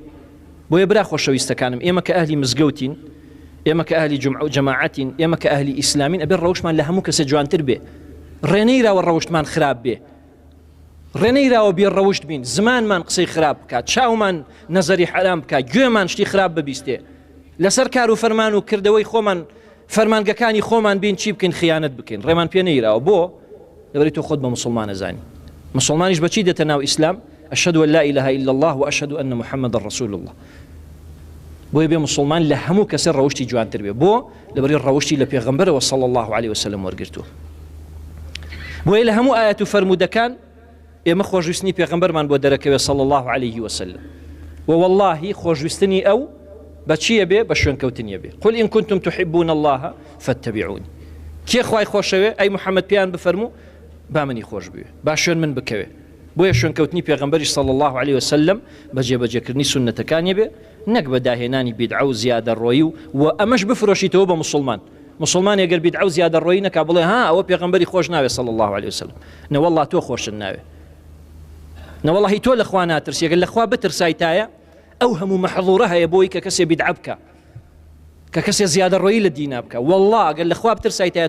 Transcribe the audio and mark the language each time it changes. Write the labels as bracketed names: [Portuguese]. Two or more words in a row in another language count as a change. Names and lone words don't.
[Central Kurdish] بۆیە برا خۆشەویستەکانم، ئێمە کە ئەهلی مزگەوتین، ئێمە کە ئەهلی جەماعەتین، ئێمە کە ئەهلی ئیسلامین، ئەبێ ڕەوشمان لە هەموو کەسە جوانتر بێ، ڕێنەیراوە ڕەوشتمان خراپ بێ، ڕێنەیراوە بێ ڕەوشت بین، زمانمان قسەی خراپ بکات، چاومان نەزەری حرام بکات، گوێمان شتی خراپ ببیستێ، لەسەر کار و فەرمان و کردەوەی خۆمان فەرمانگەکانی خۆمان بین چی بکەین خیانەت بکەین، ڕێمان پێ نەیراوە. بۆ لەبەری تۆ خۆت بە مسلمان نەزانی. مسلمانیش بەچی دێتە ناو ئیسلام؟ [Arabic] أشهد أن لا إله إلا الله وأشهد أن محمد رسول الله. [Central Kurdish] بۆ بێ مسلمان لە هەموو کەسێ ڕەوشتی جوانتر بێ، بۆ لەبەری ڕەوشتی لە پێغەمبەرەوە [Arabic] صلی الله عليه وسلم [Central Kurdish] وەرگرتووە. بۆیە لە هەموو ئاەت و فەرمودەکان ئێمە خۆشویستنی پێغەمبەرمان بۆ دەرەکەوێ [Arabic] صلی الله عليه وسلم، [Central Kurdish] و والله خۆشویستنی ئەو بە چییە بێ؟ بە شوێنکەوتنیە بێ. [Arabic] قل إن كنتم تحبون الله فاتبعوني. [Central Kurdish] کێ خوای خۆشەوێ؟ ئەی محەممەد پێیان بفەرموو با منی خۆش بوێ، با شوێن من بکەوێ. بۆیە شوێنکەوتنی پێغەمبەری [Arabic] صلی الله عليه وسلم [Central Kurdish] بە جێبەجێکردنی سنەتەکانی بێ، نەک بەداهێنانی بیدعە و زیادەڕۆیی و ئەمەش بفرۆشیتەوە بە مسلمان ئەگەر بیدعە و زیادەڕۆیی نەکا بڵێ ها ئەوە پێغەمبەری خۆش ناوێ [Arabic] صلی الله عليه وسلم [Central Kurdish] نەوەڵڵا تۆ خۆشت ناوێ نەوەڵڵا تۆ لەخوا ناترسی ئەگەر لەخوا بترسایتایە ئەو هەموو مەحظوورە هەیە بۆی کە کەسێ بیدعە بکە کە کەسێ زیادەڕۆیی لە دینا بکە وەڵڵا ئەگەر لەخوا بترسایتایە